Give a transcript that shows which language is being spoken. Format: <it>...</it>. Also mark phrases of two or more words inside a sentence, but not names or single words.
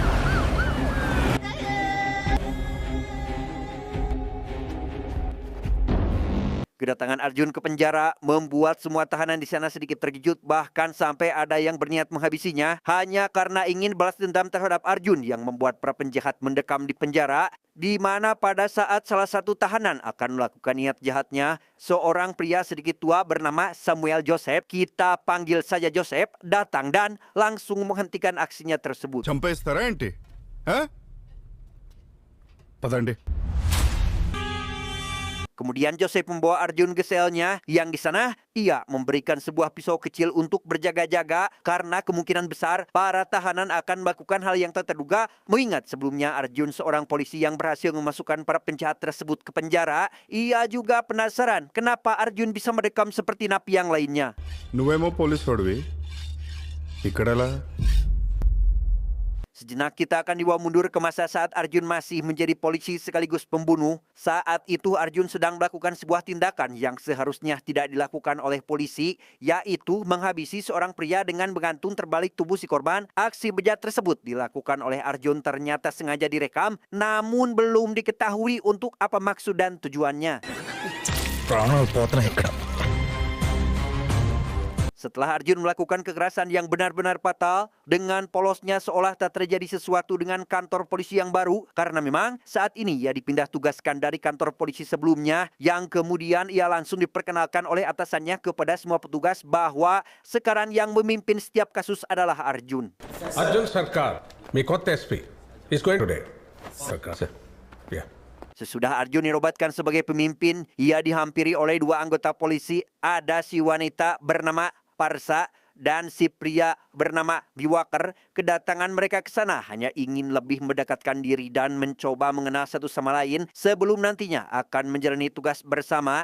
<id>Kedatangan Arjun ke penjara membuat semua tahanan di sana sedikit terkejut, bahkan sampai ada yang berniat menghabisinya hanya karena ingin balas dendam terhadap Arjun yang membuat para penjahat mendekam di penjara, di mana pada saat salah satu tahanan akan melakukan niat jahatnya, seorang pria sedikit tua bernama Samuel Joseph, kita panggil saja Joseph, datang dan langsung menghentikan aksinya tersebut.</id> <te>చంపేస్తారా ఏంటి పదండి.</te> <id>Kemudian Joseph membawa Arjun ke selnya yang di sana ia memberikan sebuah pisau kecil untuk berjaga-jaga karena kemungkinan besar para tahanan akan melakukan hal yang tak terduga, mengingat sebelumnya Arjun seorang polisi yang berhasil memasukkan para penjahat tersebut ke penjara. Ia juga penasaran kenapa Arjun bisa mendekam seperti napi yang lainnya.</id> <te>నువ్వేమో పోలీస్ వాడివి ఇక్కడలా</te> <id>Sejenak kita akan dibawa mundur ke masa saat Arjun masih menjadi polisi sekaligus pembunuh. Saat itu Arjun sedang melakukan sebuah tindakan yang seharusnya tidak dilakukan oleh polisi, yaitu menghabisi seorang pria dengan menggantung terbalik tubuh si korban. Aksi bejat tersebut dilakukan oleh Arjun ternyata sengaja direkam, namun belum diketahui untuk apa maksud dan tujuannya.</id> <te>ప్రాణాలు పోతున్నాయి ఇక్కడ.</te> <id>Setelah Arjun melakukan kekerasan yang benar-benar fatal, dengan polosnya seolah tak terjadi sesuatu dengan kantor polisi yang baru, karena memang saat ini ia dipindah tugaskan dari kantor polisi sebelumnya, yang kemudian ia langsung diperkenalkan oleh atasannya kepada semua petugas bahwa sekarang yang memimpin setiap kasus adalah Arjun.</id> <en>Arjun Sarkar,</en> <te>మీ కొత్త ఎస్పీ</te> <en>is going today. Sarkar. Yeah.</en> <id>Sesudah Arjun dirobatkan sebagai pemimpin, ia dihampiri oleh dua anggota polisi. Ada si wanita bernama Parsa dan si pria bernama Biwakar. Kedatangan mereka ke sana hanya ingin lebih mendekatkan diri dan mencoba mengenal satu sama lain sebelum nantinya akan menjalani tugas bersama.</id>